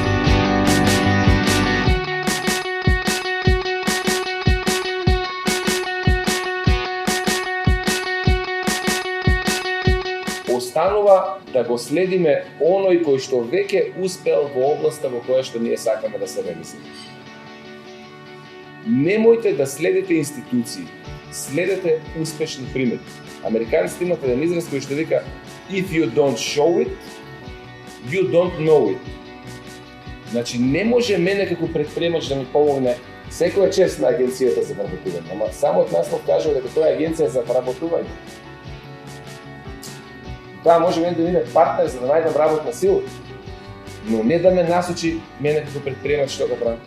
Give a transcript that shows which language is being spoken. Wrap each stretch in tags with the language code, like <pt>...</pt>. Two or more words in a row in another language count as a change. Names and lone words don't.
<mk>Останува да го следиме оној кој што веќе успел во областа во која што ние сакаме да се реализира. Немојте да следите институции, следете успешни примери. Американците имат еден израз кој што вика</mk> <en>if you don't show it, you don't know it.</en> <mk>Значи не може мене како предприемач да ми помогне секоја чест на агенцијата за вработување, ама само од наслов кажува дека тоа е агенција за вработување. Тоа може да биде партнер за да најдам работна сила, но не да ме насочи мене како предприемач што го правам.</mk>